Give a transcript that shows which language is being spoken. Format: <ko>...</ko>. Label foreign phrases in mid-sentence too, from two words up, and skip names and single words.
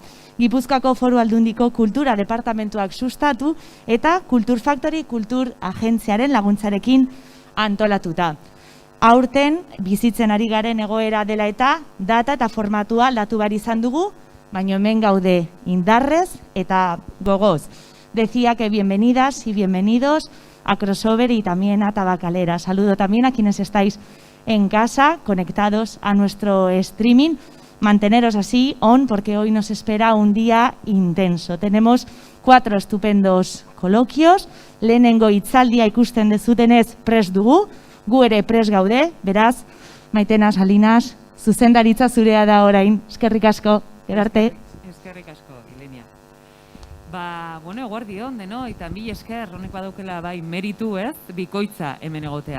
<eu>Gipuzkoako Foru Aldundiko Kultura Departamentuak sustatu eta Kultur Factory Kultur Agentziaren laguntzarekin antolatuta. Aurten bizitzen ari garen egoera dela eta data eta formatua aldatu behar izan dugu, baina hemen gaude indarrez eta gogoz.</eu> <es>Decía que bienvenidas y bienvenidos a Crossover y también a Tabacalera. Saludo también a quienes estáis en casa, conectados a nuestro streaming. Manteneros así on porque hoy nos espera un día intenso. Tenemos 4 estupendos coloquios.</es> <eu>Lehenengo hitzaldia ikusten dezutenez prest dugu, gu ere prest gaude, beraz, Maitena Salinas, zuzendaritza zurea da orain. Eskerrik asko, gerarte. Eskerrik asko, Ilenia. Bueno, eguerdion, deno, eta mil esker, honek badaukela bai meritu, bikoitza hemen egotea.</eu>